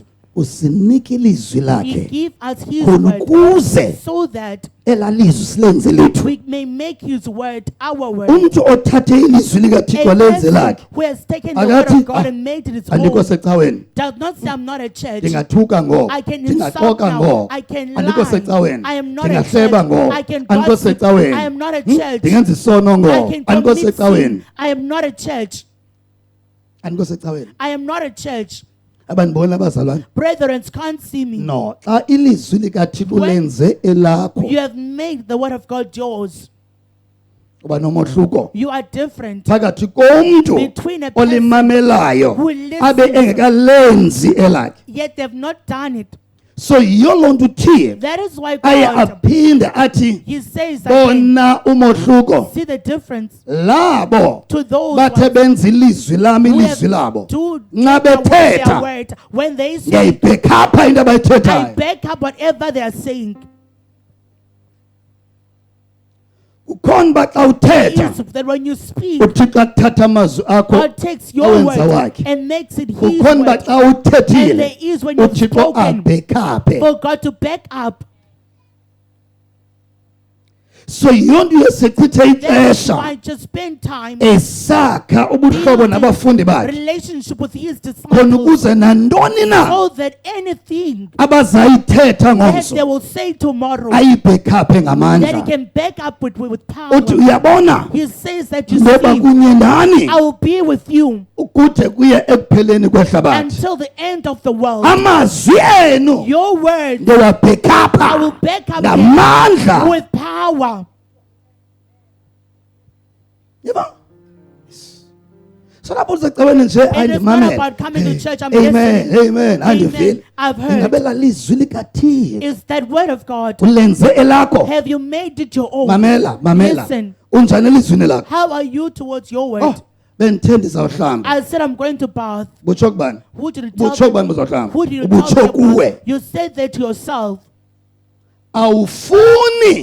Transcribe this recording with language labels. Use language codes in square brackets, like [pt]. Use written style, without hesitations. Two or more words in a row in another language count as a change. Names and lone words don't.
[xh] usinike ilizwi [en] He [xh] lakhe [en] give us His [xh] khona [en] word [xh] ukuze [en] so that [xh] elaa lizwi silenze lethu [en] we may make His word our word. [xh] umntu othathe ilizwi likathixo [en] A [xh] lenze [en] person [xh] lakhe [en] who has taken the word [xh] akathi [en] of God [xh] "Ah, [en] and made it his [xh] andikho [en] own [xh] secaweni [en] does not say I'm not a church. [xh] ndingathuka ngoko [en] I can insult [xh] ndingaxoka [en] now. [xh] ngoko [en] I can [xh] andikho [en] lie. [xh] secaweni [en] I am not a [xh] ndingahleba [en] church. [xh] ngoko [en] I can [xh] andikho [en] gossip. [xh] secaweni [en] I am not a church. [xh] ndingenza isono [en] I [xh] ngoko [en] can [xh] andikho [en] commit [xh] secaweni [en] sin. I am not a church. [xh] andikho secaweni [en] I am not a church. [xh] abandibona abazalwane [en] Brethren can't see me. [xh] no xa ilizwi likathixo [en] When [xh] lenze elakho [en] You have made the word of God yours. [xh] uba nomohluko [en] You are different [xh] phakathi komntu [en] between a person [xh] olimamelayo [en] who listens, [xh] abe engekalenzi elakhe [en] yet they've not done it. [xh] so yiyo loo nto uthixo [en] That is why [xh] aye [en] God, [xh] aphinde athi [en] He says again, [xh] bona umohluko [en] see the difference [xh] labo [en] to those [xh] bathe [en] ones [xh] benza ilizwi lami [en] who [xh] ilizwi [en] have [xh] labo [en] do [xh] nxa [en] their [xh] bethetha [en] word. When they speak, [xh] ngiyayibhekhapha into [en] I [xh] abayithethayo [en] back up whatever they are saying. [xh] ukhona uba xa uthetha [en] Is that when you speak, [xh] uthixo athatha amazwi akho [en] God takes your [xh] awenza [en] word [xh] wakhe [en] and makes it His [xh] ukhona uba [en] word. [xh] xa [en] And [xh] uthethile [en] there is when you've [xh] uthixo [en] spoken [xh] abhekhaphe [en] for God to back up. [xh] so yonke yesichithe [en] That's [xh] ixesha [en] why just spend time [xh] esakha ubuhlobo nabafundi bakhe [en] relationship with his [xh] khona [en] disciples, [xh] ukuze nantoni na [en] so that anything [xh] abazayithetha [en] that they [xh] ngomso [en] will say tomorrow, [xh] ayibhekhaphe [en] that he [xh] ngamandla [en] can back up with power. [xh] uthi uyabona [en] He says that you [xh] ngoba [en] see, [xh] kunye nani [en] I will be with you [xh] ukude kuye ekupheleni kwehlabathi [en] until the end of the world. [xh] amazwi enu [en] Your words I [xh] ngewabhekhapha [en] will back up them [xh] ngamandla [en] with power. [zu] yebo so lapho uzacabana nje [en] It is not about coming to church. I'm amen listening. amen Amen. [xh] andivile [en] I've heard. [xh] ingabela lizwi likathixo [en] Is that word of God? [xh] ulenze elakho [en] Have you made it your own? [xh] mamela [en] Listen. [xh] unjani elizwini lakho [en] How are you towards your word? [xh] oh bendithenda izawuhlamba [en] I said I'm going to bath. [xh] butsho kubani [en] Who did you tell [xh] butsho [en] me? [xh] kubani uzawuhlamba [en] Who did you tell [xh] butsho [en] me [xh] kuwe [en] about? You said that to yourself. [xh] awufuni